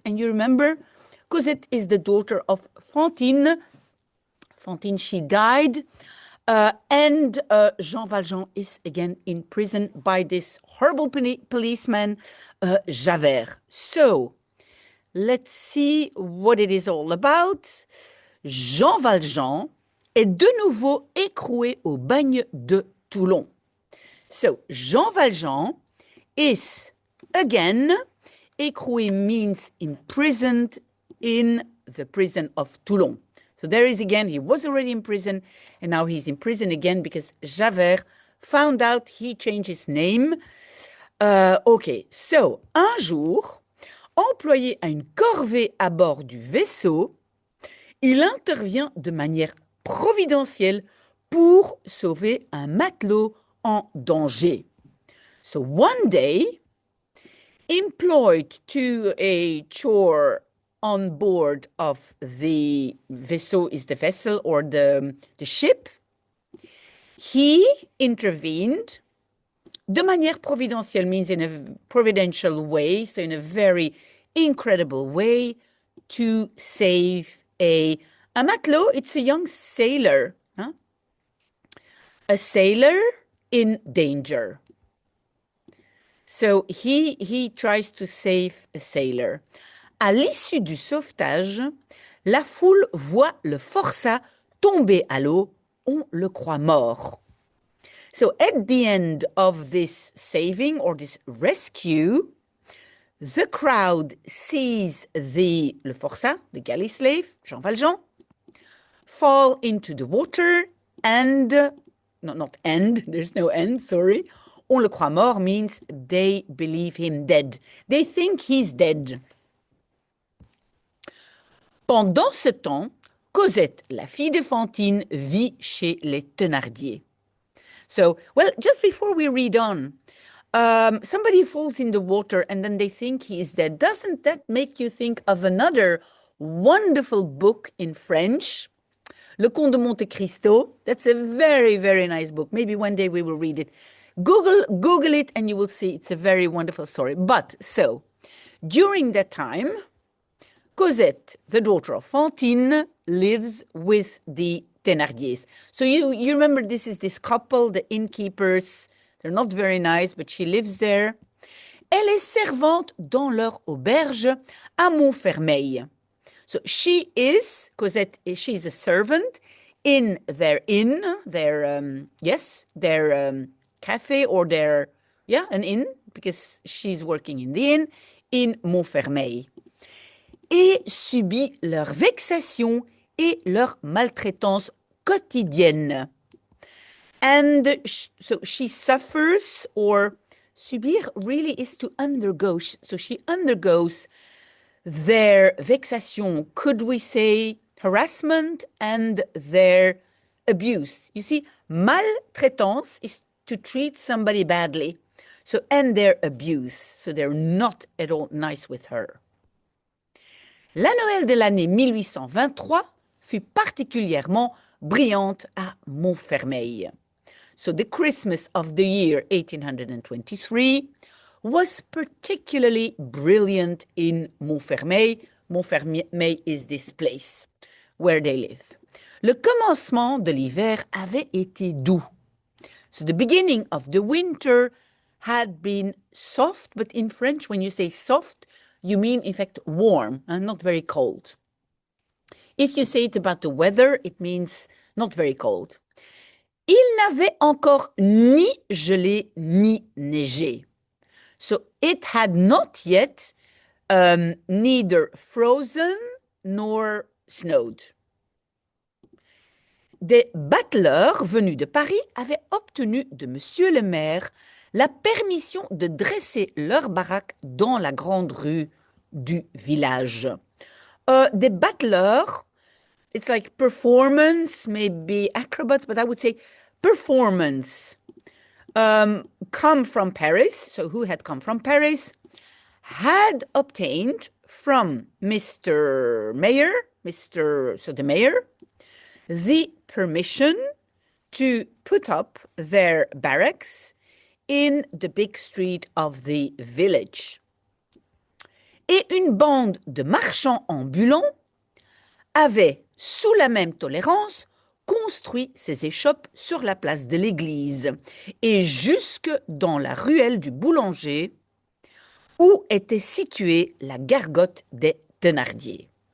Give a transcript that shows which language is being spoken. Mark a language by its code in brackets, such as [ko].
[en] And you remember, Cosette is the daughter of Fantine. Fantine, she died. And Jean Valjean is again in prison by this horrible policeman, Javert. So, let's see what it is all about. [fr] Jean Valjean est de nouveau écroué au bagne de Toulon. [en] So, Jean Valjean is again, écroué means imprisoned in the prison of Toulon. So there is again, he was already in prison, and now he's in prison again because Javert found out he changed his name. Okay, so, [fr] un jour, employé à une corvée à bord du vaisseau, il intervient de manière providentielle pour sauver un matelot en danger. [en] So one day, employed to a chore on board of the vaisseau is the vessel or the ship, he intervened [fr] de manière providentielle, [en] means in a providential way, so in a very incredible way, to save a matelot. It's a young sailor, huh? A sailor in danger. So he tries to save a sailor. [fr] À l'issue du sauvetage, la foule voit le forçat tomber à l'eau. On le croit mort. [en] So at the end of this saving or this rescue, the crowd sees [fr] le forçat, [en] the galley slave, Jean Valjean, fall into the water and, not end, there's no end, sorry. [fr] On le croit mort [en] means they believe him dead. They think he's dead. [fr] Pendant ce temps, Cosette, la fille de Fantine, vit chez les Thénardier. [en] So, well, just before we read on, somebody falls in the water and then they think he is dead. Doesn't that make you think of another wonderful book in French, Le Comte de Monte Cristo? That's a very, very nice book. Maybe one day we will read it. Google it and you will see it's a very wonderful story. But, so, during that time, Cosette, the daughter of Fantine, lives with the Thénardiers. So you remember this is this couple, the innkeepers. They're not very nice, but she lives there. [fr] Elle est servante dans leur auberge à Montfermeil. [en] So Cosette, she's a servant in their inn, their cafe or an inn, because she's working in the inn, in Montfermeil. [fr] Et subit leur vexation et leur maltraitance quotidienne. [en] And so she suffers, or subir really is to undergo. So she undergoes their vexation, could we say harassment, and their abuse. You see, maltraitance is to treat somebody badly. So, and their abuse. So they're not at all nice with her. [fr] La Noël de l'année 1823 fut particulièrement brillante à Montfermeil. [en] So the Christmas of the year 1823 was particularly brilliant in Montfermeil. Montfermeil is this place where they live. Le commencement de l'hiver avait été doux. So the beginning of the winter had been soft, but in French, when you say soft, you mean, in fact, warm and not very cold. If you say it about the weather, it means not very cold. [fr] Il n'avait encore ni gelé ni neigé. [en] So it had not yet neither frozen nor snowed. [fr] Des battleurs venus de Paris avaient obtenu de monsieur le maire la permission de dresser leur baraque dans la grande rue du village. [en] Des battleurs, it's like performance, maybe acrobats, but I would say performance, come from Paris. So who had come from Paris, had obtained from Mr. Mayor, the mayor, the permission to put up their barracks in the big street of the village. [fr] Et une bande de marchands ambulants avait, sous la même tolérance, construit ses échoppes sur la place de l'église et jusque dans la ruelle du boulanger où était située la gargote des Thénardier.